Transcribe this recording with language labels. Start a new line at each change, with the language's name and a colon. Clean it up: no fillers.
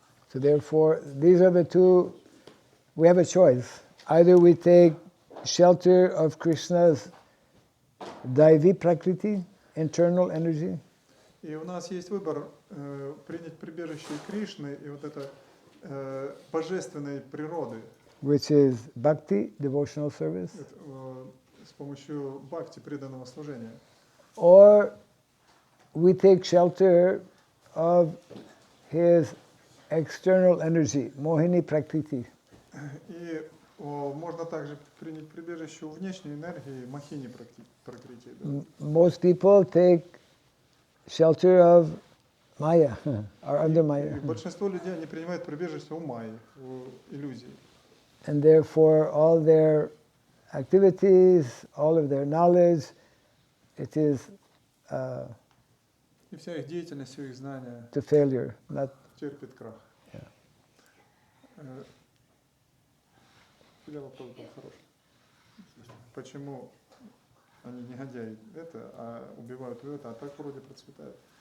English: So therefore, these are the two, we have a choice. Either we take shelter of Krishna's Daivi Prakriti, internal energy,
Russian: И у нас есть выбор принять прибежище Кришны и вот это божественной природы,
English: which is Bhakti, devotional service,
Russian: с помощью бхакти, преданного служения.
English: or we take shelter of his external energy, Mohini Prakriti.
Russian: И можно также принять прибежище у внешней энергии Махини Пракрити. Да.
English: Most people take shelter of Maya, or under Maya.
Russian: И большинство людей они принимают прибежище у Майи, у иллюзий.
English: And therefore all their activities, all of their knowledge it is
Russian: И вся их деятельность, все их знания
English: to failure, not.
Russian: терпит крах.
English: Yeah.
Russian: У тебя вопрос был хороший. Почему они негодяи это, а убивают это, а так вроде процветают?